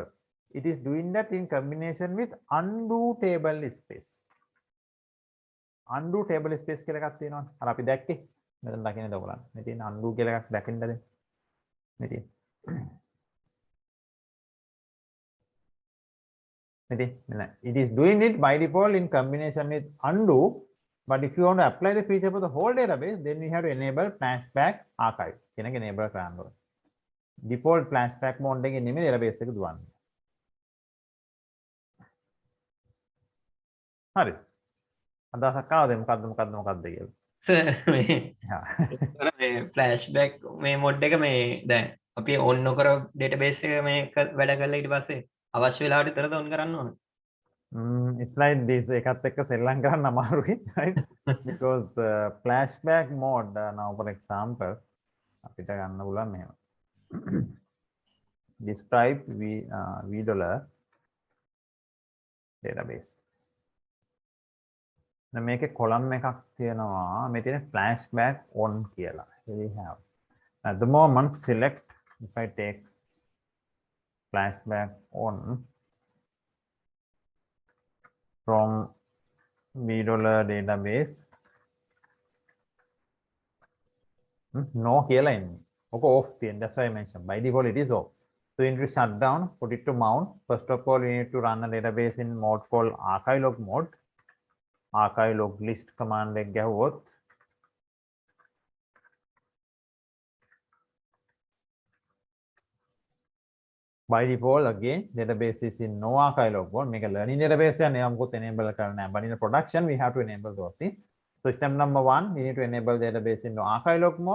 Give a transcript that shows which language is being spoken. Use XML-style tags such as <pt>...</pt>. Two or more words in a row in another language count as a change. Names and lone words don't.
<en>It is doing that in combination with undo table space. Undo table space</en> <si>කියලා එකක් තියෙනවා. අර අපි දැක්කේ. මෙතන දකින්නද ඔයගොල්ලන්. මෙතන undo කියලා එකක් දකින්නද? මෙතන.</si> <en>It is doing it by default in combination with undo. But if you want to apply the feature for the whole database, then we have to enable flashback archive.</en> <si>කියන එක enable කරන්න ඕනේ.</si> <en>Default flashback mode</en> <si>එකේ නෙමෙයි database එක දුවන්නේ. හරි. අදහසක් ආවද මොකද්ද කියලා? සර් මේ ෆ්ලෑෂ්බැක් මේ මොඩ් එක මේ දැන් අපි ඔන් නොකර ඩේටාබේස් එක මේක වැඩ කරලා ඊට පස්සේ අවශ්‍ය වෙලාවට විතරද ඔන් කරන්න ඕන?</si> <en>It's like this</en> <si>එකත් එක්ක සෙල්ලම් කරන්න අමාරුයි,</si> <en>right? Because flashback mode now for example</en> <si>අපිට ගන්න පුළුවන් මෙහෙම.</si> <en>Describe v $, database. Now make a column</en> <si>එකක් තියෙනවා. මේ තියෙන</si> <en>flashback on කියලා. Here we have. At the moment select, if I take flashback on from $database, no</en> <si>කියලා එන්නේ. ඔක off තියෙන.</si> <en>That's why I mentioned. By default it is off. So you need to shut down, put it to mount. First of all, you need to run a database in mode called archive log mode. Archive log list command</en> <si>එක ගැහුවොත්</si> <en>by default again database is in no archive log mode. Make a learning database and enable karna. But in the production we have to enable those things. So step number 1, we need to enable database in no archive log mode.</en>